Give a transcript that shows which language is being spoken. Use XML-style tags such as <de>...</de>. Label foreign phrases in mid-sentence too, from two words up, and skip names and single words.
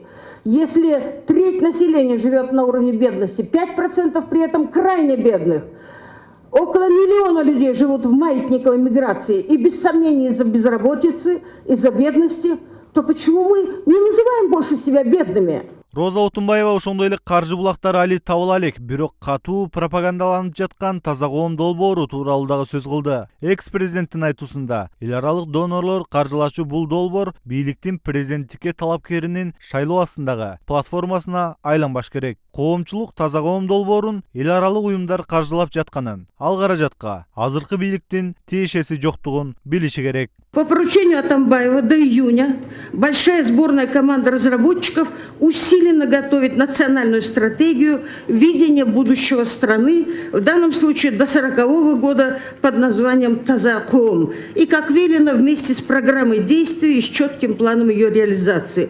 <ru>Если треть населения живет на уровне бедности, 5% при этом крайне бедных, около 1 миллиона людей живут в маятниковой миграции, и без сомнений из-за безработицы, из-за бедности, то почему мы не называем больше себя бедными?</ru> <ky>Роза Отунбаева ошондой эле каржы булактары али табыла элек, бирок катуу пропагандаланып жаткан таза коом долбоору тууралуу дагы сөз кылды. Экс-президенттин айтуусунда, эл аралык донорлор каржылашуу бул долбоор бийликтин президенттикке талапкеринин шайлоо астындагы платформасына айланбаш керек. Коомчулук таза коом долбоорун эл аралык уюмдар каржылап жатканын, ал каражатка азыркы бийликтин тиешеси жоктугун билиши керек.</ky> <ru>По поручению Атамбаева до июня большая сборная команда разработчиков усиленно готовит национальную стратегию видения будущего страны, в данном случае до 40-го года под названием «Таза-коом». И, как велено, вместе с программой действий и с четким планом ее реализации.</ru>